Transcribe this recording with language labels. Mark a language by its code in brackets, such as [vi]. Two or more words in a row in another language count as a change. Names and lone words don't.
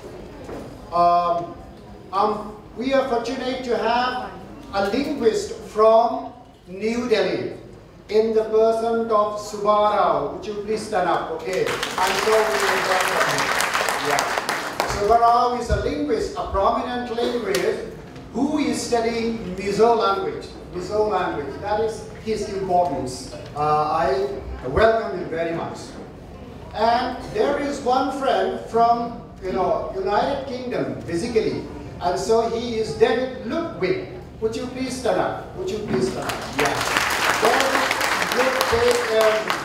[en] We are fortunate to have a linguist from New Delhi, in the person of Subarao. Would you please stand up? Okay. I'm sure we will welcome him. Yeah. Subarao is a linguist, a prominent linguist, who is studying Mizo language. Mizo language. That is his importance. I welcome him very much. And there is one friend from United Kingdom, physically. And so he is David Ludwig. Would you please stand up? Would you please stand up?